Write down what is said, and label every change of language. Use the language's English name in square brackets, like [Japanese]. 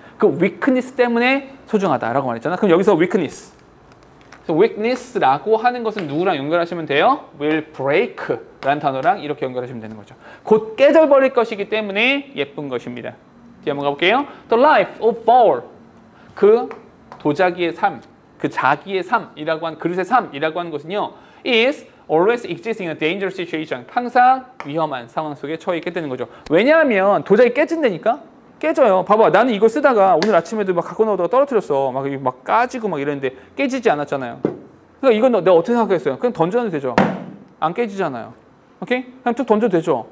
[Korean] 그 weakness 때문에 소중하다라고 말했잖아. 그럼 여기서 weakness라고 하는 것은 누구랑 연결하시면 돼요? will break라는 단어랑 이렇게 연결하시면 되는 거죠. 곧 깨져버릴 것이기 때문에 예쁜 것입니다. 뒤에 한번 가볼게요. [English] The life of Paul. [Korean] 그 도자기의 삶, 그 자기의 삶이라고 하는 그릇의 삶이라고 하는 것은요. [English] is always existing in a dangerous situation. [Korean] 항상 위험한 상황 속에 처해 있게 되는 거죠. 왜냐하면 도자기 깨진다니까? 깨져요. 봐봐. 나는 이거 쓰다가 오늘 아침에도 막 갖고 나오다가 떨어뜨렸어. 막 까지고 막 이랬는데 깨지지 않았잖아요. 그러니까 이건 내가 어떻게 생각했어요? 그냥 던져도 되죠. 안 깨지잖아요. 오케이? 그냥 툭 던져도 되죠.